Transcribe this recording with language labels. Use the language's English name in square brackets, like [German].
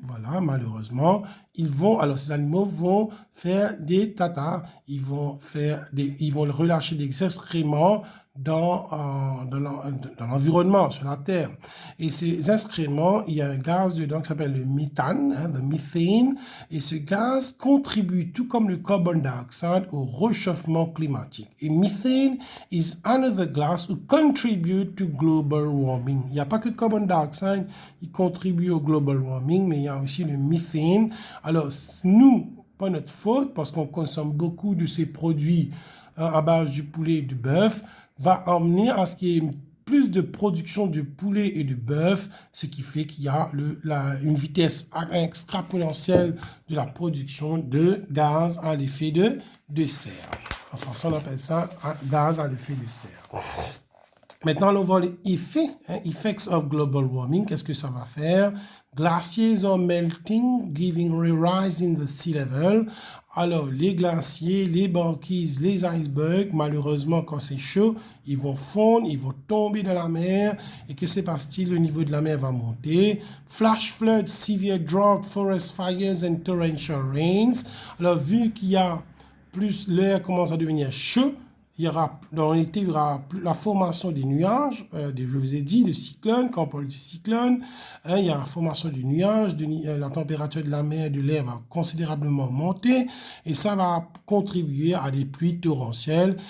[French] Voilà, malheureusement, ces animaux vont faire des tatas, ils vont relâcher des excréments dans l'environnement, sur la Terre. Et ces excréments, il y a un gaz dedans qui s'appelle le méthane, le methane, et ce gaz contribue, tout comme le carbon dioxide, au réchauffement climatique. [English] Et methane is another gas who contribute to global warming. [French] Il n'y a pas que le carbon dioxide qui contribue au global warming, mais il y a aussi le methane. Alors, nous, pas notre faute, parce qu'on consomme beaucoup de ces produits à base du poulet et du bœuf, va emmener à ce qu'il y ait plus de production de poulet et de bœuf, ce qui fait qu'il y a une vitesse exponentielle de la production de gaz à l'effet de serre. En français, on appelle ça gaz à l'effet de serre. Maintenant, on va voir les effets, [English] effects of global warming. [French] Qu'est-ce que ça va faire? [English] Glaciers are melting, giving a rise in the sea level. [French] Alors, les glaciers, les banquises, les icebergs, malheureusement, quand c'est chaud, ils vont fondre, ils vont tomber dans la mer. Et que se passe-t-il? Le niveau de la mer va monter. [English] Flash floods, severe drought, forest fires and torrential rains. [French] Alors, vu qu'il y a plus, l'air commence à devenir chaud, dans l'été, il y aura la formation des nuages, je vous ai dit, de cyclones. Quand on parle de cyclone, il y a la formation des nuages, la température de la mer et de l'air va considérablement monter et ça va contribuer à des pluies torrentielles.